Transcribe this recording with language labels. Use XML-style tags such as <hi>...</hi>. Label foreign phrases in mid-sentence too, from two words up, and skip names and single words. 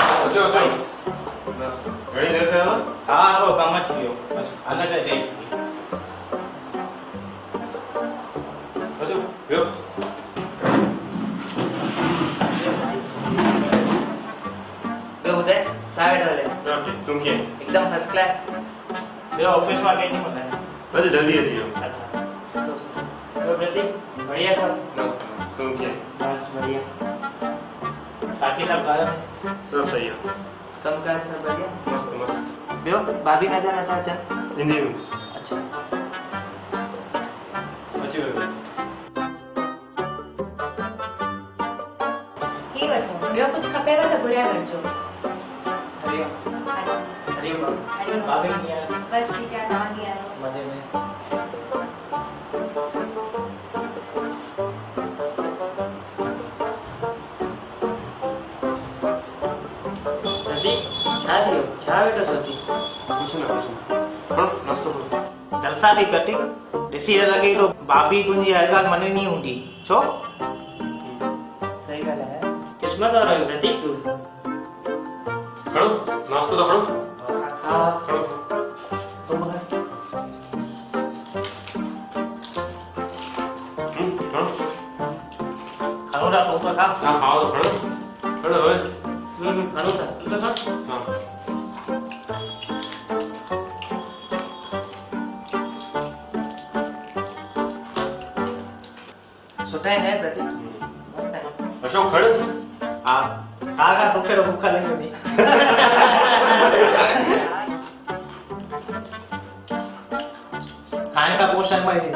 <sd>अचो अचो बस घणी देर कयो हा हलो कम अची वियो अञा त चई अचो वियो ॿियो ॿुधाए छा वेठो हले?</sd> <hi>सब ठीक तुम कीअं</hi> <en>एकदम first class.</en> <sd>ॿियो ऑफिस मां कंहिंजी ॿुधाए बस जल्दी अची वियो अच्छा सुठो सुठो ॿियो प्रदीप बढ़िया सब मस्त मस्त तुम कीअं</sd> <hi>बस बढ़िया बाक़ी सब घर में सब सही है</hi> <sd>कमकार सब बढ़िया। मस्त मस्त ॿियो भाभी नज़र नथा अचनि? ईंदी हूं अच्छा अची वियो ही वठो ॿियो कुझु खपेव त घुराए वठिजो। हरिओम हलो हरिओम हरिओम। भाभी कीअं आहे बस ठीकु आहे तव्हां कीअं आहियो? मजे में प्रदीप छा थियो छा वेठो सोची कुछ ना खणो नाश्तो करो जलसा थी प्रतीक ॾिसी त लॻे थो भाभी तुंहिंजी हर ॻाल्हि मञणी हूंदी छो सही ॻाल्हि आहे। क़िस्मत वारो आहीं प्रतीक तूं खणो नाश्तो तो खणो हा खणो खणो खणो था तूं त खा</sd> <hi>हाँ खाओ</hi> <sd>तो खणो खणो ओए खणो था तूं त खा हाँ सुठा आहिनि हे प्रतीक मस्त आहे। अशोक खण हा खा खा तोखे त बुख लॻी वेंदी खाइण खां पोइ शर्म ईंदी</sd>